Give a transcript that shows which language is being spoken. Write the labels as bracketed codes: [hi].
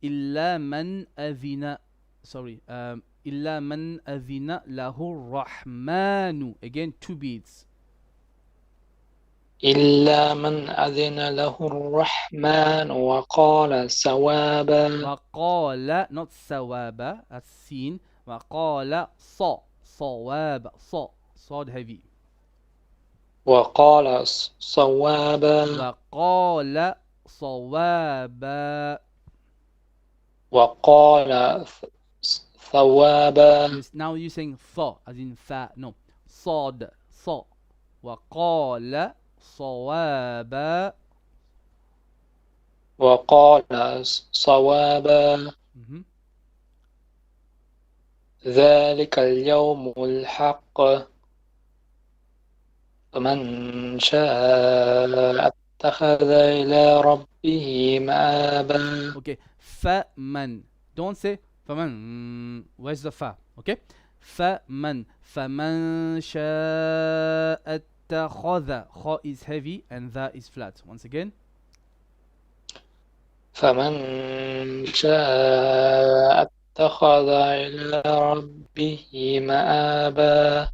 [ar] إلا من أذن إلا من أذن له الرحمن. [en] Again, two beats. [ar] إلا من أذن له الرحمن وقال صوابا. [en] وقال, not سوابا, that's seen. [ar] وقال صواب, صاد heavy. وقال صوابا. وقال صوابا. وقال ثوابا. [en] Now you're saying tha, as in fa. No. [ar] صاد, صا. وقال صوابا. وقال صوابا. Mhm. ذلك اليوم الحق فمن شاء اتخذ إلى ربه مآبا. [en] Okay. فمن. Don't say فمن. Where's the fa? Okay. [ar] فمن شاء اتخذ. [en] Kha is heavy and tha is flat. Once again. [ar] فمن شاء اتخذ إلى ربه مآبا.